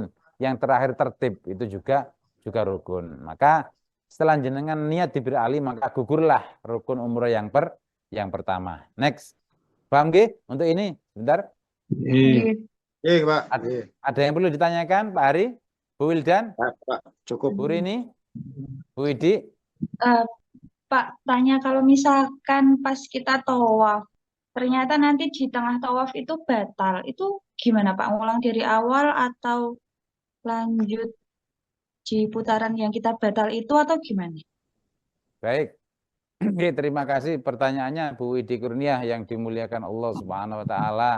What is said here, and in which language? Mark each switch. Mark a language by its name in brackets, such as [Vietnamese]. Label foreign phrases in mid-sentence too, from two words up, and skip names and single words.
[Indonesian] Yang terakhir tertib itu juga rukun. Maka setelah jenengan niat di Bir Ali maka gugurlah rukun umroh yang pertama. Next. Paham nggih? Untuk ini sebentar. Iya, Pak. Ada yang perlu ditanyakan Pak Ari? Bu Wildan? Pak, cukup. Bu Rini? Bu Widi? Pak, tanya kalau misalkan pas kita tawaf, ternyata nanti di tengah tawaf itu batal. Itu gimana Pak? Ngulang dari awal atau lanjut di putaran yang kita batal itu atau gimana? Baik. Oke, terima kasih pertanyaannya Bu Widi Kurniah yang dimuliakan [Arabic] Allah Subhanahu wa taala.